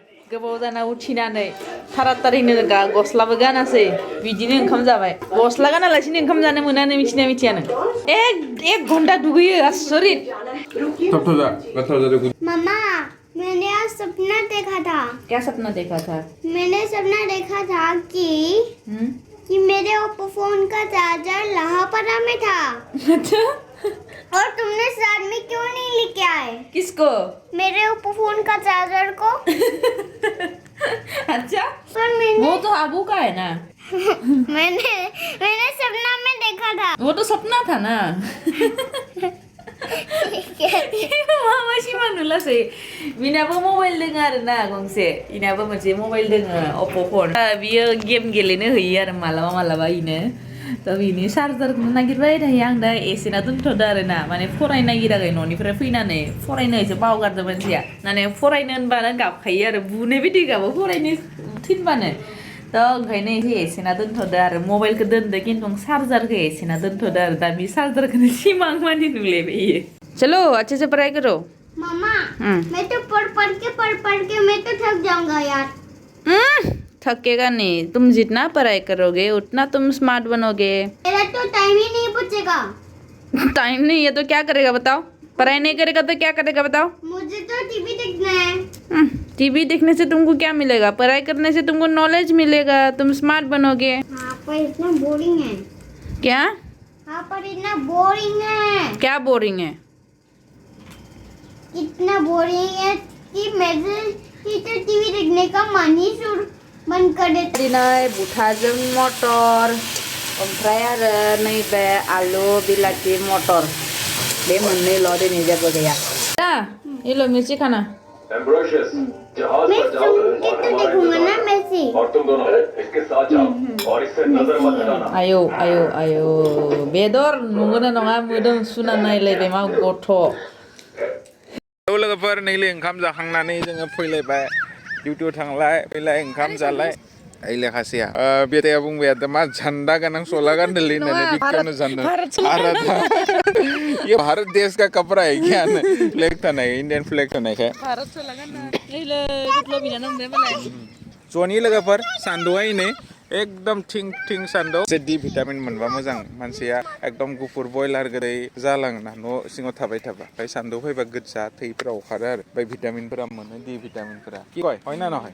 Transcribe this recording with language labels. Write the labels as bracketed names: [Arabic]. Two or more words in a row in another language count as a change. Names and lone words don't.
[Bodo] गोबाव जाना उथिनानै थारातारिनो गस्लाबो गानासै बिदिनो ओंखाम जाबाय गस्ला गानालासिनो ओंखाम जानो मोनानो मिथिना मिथिया नों एक घन्टा दुगैयो आसरित [Hindi] मम्मा मैंने आज सपना देखा था क्या सपना देखा था मैंने सपना देखा था कि मेरे ओप्पो फोन का चार्जर लाहौपारा में था अच्छा और तुमने साथ में क्यों नहीं लेके आए किसको मेरे ओप्पो फोन का चार्जर को अच्छा पर मैंने वो तो अबू का है ना मैंने सपना में देखा था वो तो सपना था ना [Bodo] मामासि मानुलासै बिनाबो मबाइल दोङो आरो ना गंसे इनाबो मोनसे मबाइल दोङो अप्पो फन बियो गेम गेलेनो होयो आरो मालाबा मालाबा इनो दा बिनि चार्जारखौनो नागिरबाय थायो आं दा एसेना दोनथ'दो आरो ना माने फरायनो नागिराखै न'निफ्राय फैनानै फरायनो एसे बावगारदो मानसिया माने फरायनो होनबानो गाबखायो आरो बुनाय बायदि गाबो फरायनो थिनबानो दा ओंखायनो एसेना दोनथ'दो आरो मबाइलखौ दोनदो खिन्थु चार्जारखौ एसेना दोनथ'दो आरो दा बे चार्जारखौनो सिमां मानि नुलायबाय इयो [Hindi] चलो अच्छे से पढ़ाई करो मम्मा मैं तो पढ़ के मैं तो थक जाऊंगा यार थकेगा नहीं तुम जितना पढ़ाई करोगे उतना तुम स्मार्ट बनोगे मेरा तो टाइम ही नहीं बचेगा टाइम नहीं है तो क्या करेगा बताओ पढ़ाई नहीं करेगा तो क्या करेगा बताओ मुझे तो टीवी देखना है टीवी देखने से तुमको क्या मिलेगा पढ़ाई करने से तुमको नॉलेज मिलेगा तुम स्मार्ट बनोगे हाँ पर इतना बोरिंग है क्या हाँ पर इतना बोरिंग है क्या बोरिंग है इतना बोरिंग है कि मेरे तो टीवी देखने का मन ही बंद कर देता [Bodo] दिनै बुथाजों मटर ओमफ्राय आरो नैबे आलु बिलाथि मटर बे मोननैल' दिनै जेबो गैया एल' मिर्ची खाना [Hindi] मैं सुन के तो देखूंगा ना मैसी और तुम दोनों इसके साथ जाओ और इससे नजर मत हटाना [Bodo] आयौ आयौ आयौ बेदर नंगौना नङा मोदोम सुना नायलायबाय मा गथ' लोगोफोर नैलै ओंखाम जाखांनानै जोङो फैलायबाय डिउटियाव थांलाय फैलाय ओंखाम जालाय ओइ लेखासेया बेटाया बुंबाय दा मा झंडा गोनां सला गानदोलै होननानै बिखानो झंडा [Hindi] ये भारत देश का कपड़ा है क्या फ्लैग था नहीं इंडियन फ्लैग था नहीं [Bodo] भारत सला गानना नैलै गथल' बिनानाव मोनबाय मालाय ज'नि लोगोफोर सान्दुंआ नै एकदम थिं थिं सान्दुं जे डि भिटामिन मोनबा मोजां मानसिया एकदम गुफुर बयलार गोदै जालाङोना न' सिङाव थाबाय थाबा ओमफ्राय सान्दुं फैबा गोजा थैफोरा ओंखारो आरो ओमफ्राय भिटामिनफोरा मोनो डि भिटामिनफोरा [Assamese] কি কয় হয় না নহয়